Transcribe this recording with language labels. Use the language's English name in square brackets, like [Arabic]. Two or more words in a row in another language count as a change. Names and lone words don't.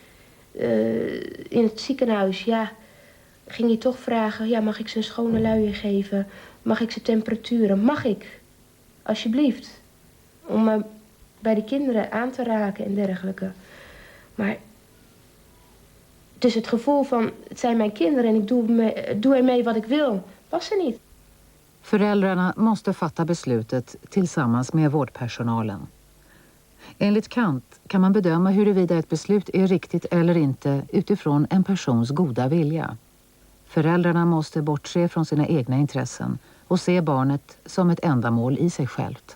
[Dutch] In het ziekenhuis, ging je toch vragen, mag ik ze een schone luier geven? Mag ik ze temperaturen? Mag ik? Alsjeblieft. Om me bij de kinderen aan te raken en dergelijke. Maar dus het gevoel van, het zijn mijn kinderen en ik doe ermee wat ik wil, was er niet. [Swedish] Föräldrarna måste fatta beslutet tillsammans med vårdpersonalen. Enligt Kant kan man bedöma huruvida ett beslut är riktigt eller inte utifrån en persons goda vilja. Föräldrarna måste bortse från sina egna intressen och se barnet som ett ändamål i sig självt.